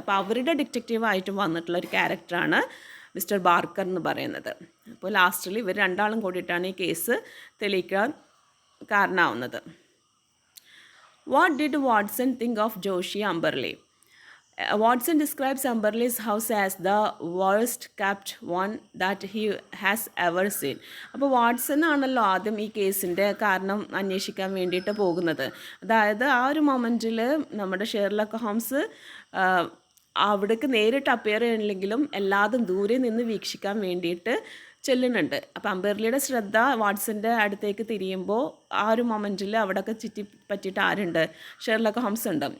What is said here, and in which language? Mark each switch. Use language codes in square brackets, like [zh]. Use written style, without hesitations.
[ml] അപ്പോൾ അവരുടെ ഡിറ്റക്റ്റീവായിട്ട് വന്നിട്ടുള്ള ഒരു ക്യാരക്ടറാണ് മിസ്റ്റർ ബാർക്കർ എന്ന് പറയുന്നത്. അപ്പോൾ ലാസ്റ്റിൽ ഇവർ രണ്ടാളും കൂടിയിട്ടാണ് ഈ കേസ് തെളിയിക്കാൻ കാരണമാവുന്നത്. [en] What did Watson think of Josiah Amberley? Watson describes Amberley's house as the worst kept one that he has ever seen. [ml] അപ്പോൾ വാട്സൺ ആണല്ലോ ആദ്യം ഈ കേസിൻ്റെ കാരണം അന്വേഷിക്കാൻ വേണ്ടിയിട്ട് പോകുന്നത്. അതായത് ആ ഒരു മൊമെൻറ്റിൽ നമ്മുടെ ഷെർലക് ഹോംസ് അവിടേക്ക് നേരിട്ട് അപ്പിയർ ചെയ്യണമെങ്കിലും എല്ലാതും ദൂരെ നിന്ന് വീക്ഷിക്കാൻ വേണ്ടിയിട്ട് ചെല്ലുന്നുണ്ട്. അപ്പോൾ അംബർലിയുടെ ശ്രദ്ധ വാട്സൻ്റെ അടുത്തേക്ക് തിരിയുമ്പോൾ ആ ഒരു മൊമെൻറ്റിൽ അവിടെയൊക്കെ ചുറ്റി പറ്റിയിട്ട് ആരുണ്ട്? ഷെർലക് ഹോംസ് ഉണ്ട്.